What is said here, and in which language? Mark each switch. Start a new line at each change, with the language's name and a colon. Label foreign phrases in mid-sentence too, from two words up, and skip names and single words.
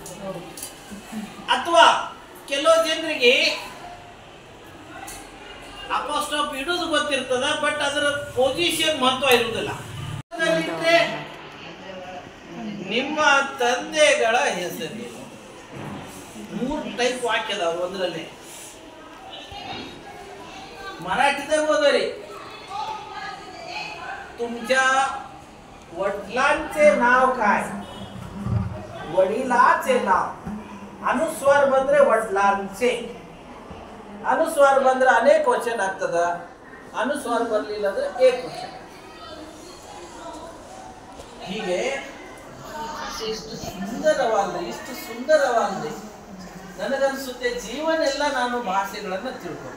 Kannada: ಅಥವಾ ಕೆಲವು ಜನರಿಗೆ ಅಪೋಸ್ಟ್ರಾಫ್ ಇಡುವುದು ಗೊತ್ತಿರ್ತದ, ಬಟ್ ಅದರ ಪೊಸಿಷನ್ ಮಹತ್ವ ಇರುವುದಿಲ್ಲ. ನಿಮ್ಮ ತಂದೆಗಳ ಹೆಸರೇನು?
Marathi: 3
Kannada: ಟೈಪ್ ವಾಕ್ಯದ ಒಂದರಲ್ಲಿ
Marathi: मराठीत वगैरे तुमच्या वडिलांचे नाव काय? वडिलाचे नाव. अनुस्वार ಬಂದ್ರೆ वडिलांचे.
Kannada: अनुस्वार ಬಂದ್ರೆ ಅನೇಕ ವಚನ ಆಗ್ತದ. अनुस्वार ಬರಲಿಲ್ಲ ಅಂದ್ರೆ ಏಕವಚನ. ಹೀಗೆ ಇಷ್ಟು ಸುಂದರವಾಗಿದೆ. ನನಗನ್ಸುತ್ತೆ ಜೀವನೆಲ್ಲ ನಾನು ಭಾಷೆಗಳನ್ನ ತಿಳ್ಕೊಬೇಕು.